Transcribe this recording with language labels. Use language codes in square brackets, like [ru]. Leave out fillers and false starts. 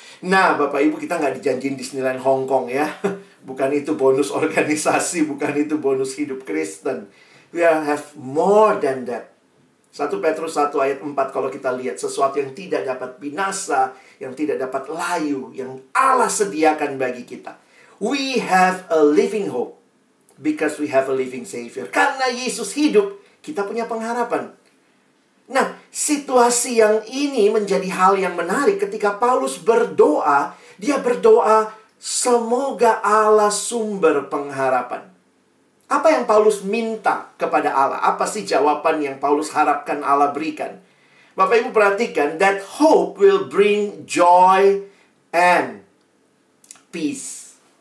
[id] Nah, Bapak Ibu, kita nggak dijanjiin Disneyland Hong Kong ya. Bukan itu bonus organisasi, bukan itu bonus hidup Kristen. [en] We have more than that. [id] 1 Petrus 1 ayat 4 kalau kita lihat sesuatu yang tidak dapat binasa, yang tidak dapat layu, yang Allah sediakan bagi kita. [en] We have a living hope because we have a living Savior. [id] Karena Yesus hidup, kita punya pengharapan. Nah, situasi yang ini menjadi hal yang menarik ketika Paulus berdoa. Dia berdoa, semoga Allah sumber pengharapan. Apa yang Paulus minta kepada Allah? Apa sih jawaban yang Paulus harapkan Allah berikan? Bapak Ibu perhatikan, [en] that hope will bring joy and peace.